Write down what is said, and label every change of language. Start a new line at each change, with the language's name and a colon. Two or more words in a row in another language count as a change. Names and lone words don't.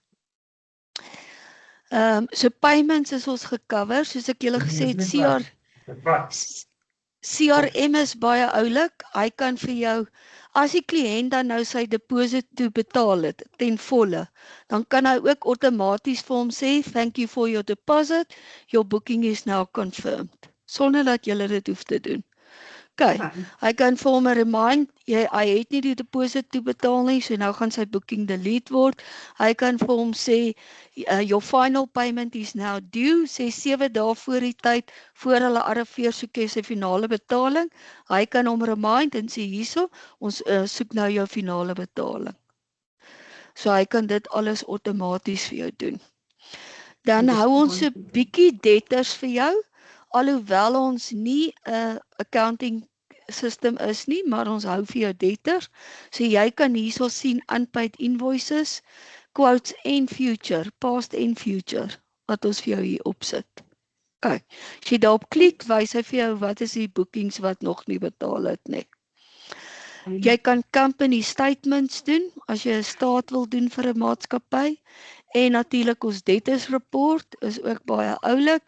Afrikaans: So payments is ons gecover, soos ek julle gesê het, CRM is baie oulik. Hy kan vir jou, as die kliënt dan nou sy deposit toe betaal het, ten volle, dan kan hy ook outomaties vir hom sê,
English: thank you for your deposit, your booking is now confirmed,
Afrikaans: sonder dat julle dit hoef te doen. Okay, hy kan vir hom 'n remind, hy het nie die deposit toe betaal nie, so nou gaan sy booking delete word. Hy kan vir hom sê,
English: your final payment is now due,
Afrikaans: sê 7 dae voor die tyd, voor hulle arriveer soek jy sy finale betaling. Hy kan hom remind en sê hierso, ons soek nou jou finale betaling. So hy kan dit alles outomaties vir jou doen. Dan hou ons 'n bietjie debtors vir jou, alhoewel ons nie 'n
English: accounting system
Afrikaans: is nie, maar ons hou vir jou debtors. So jy kan hierso sien
English: unpaid invoices,
Afrikaans: quotes en future, past en future, wat ons vir jou hier opsit. Okay. As jy daarop klik, wys hy vir jou wat is die bookings wat nog nie betaal het nie. Jy kan
English: company statements
Afrikaans: doen, as jy 'n staat wil doen vir 'n maatskappy. En natuurlik ons
English: debtors report
Afrikaans: is ook baie oulik.